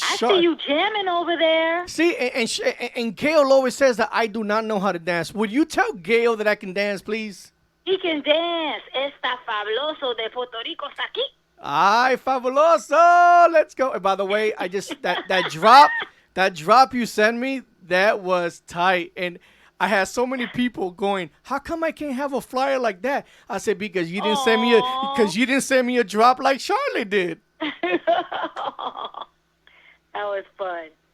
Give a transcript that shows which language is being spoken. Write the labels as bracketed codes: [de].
[en] I see you jamming over there. See, and Gail always says that I do not know how to dance. Would you tell Gail that I can dance, please? He can dance. [es] Está fabuloso de Puerto Rico hasta aquí. Ay, fabuloso. [en] Let's go. And by the way, I just that drop you sent me, that was tight. And I had so many people going, how come I can't have a flyer like that? I said, because you didn't send me a drop like Charlotte did. That was fun.